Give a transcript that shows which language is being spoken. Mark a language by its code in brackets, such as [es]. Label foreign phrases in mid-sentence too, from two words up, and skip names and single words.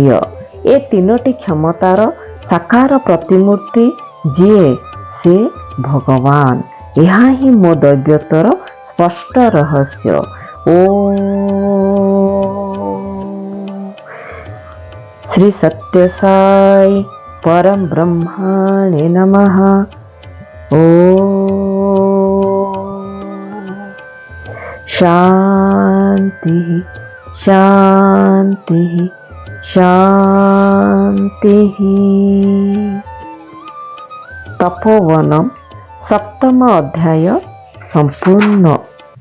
[or] ଏ ତିନୋଟି କ୍ଷମତାର ସାକାର ପ୍ରତିମୂର୍ତ୍ତି ଯିଏ, ସେ ଭଗବାନ। ଏହା ହିଁ ମୋ ଦୈବତ୍ୱର ସ୍ପଷ୍ଟ ରହସ୍ୟ। ଶ୍ରୀ ସତ୍ୟ ସାଇ ପରମ ବ୍ରହ୍ମଣେ ନମଃ। [sa] शांति शांति शांति। [or] तपोवनम 7ମ ଅଧ୍ୟାୟ ସମ୍ପୂର୍ଣ୍ଣ।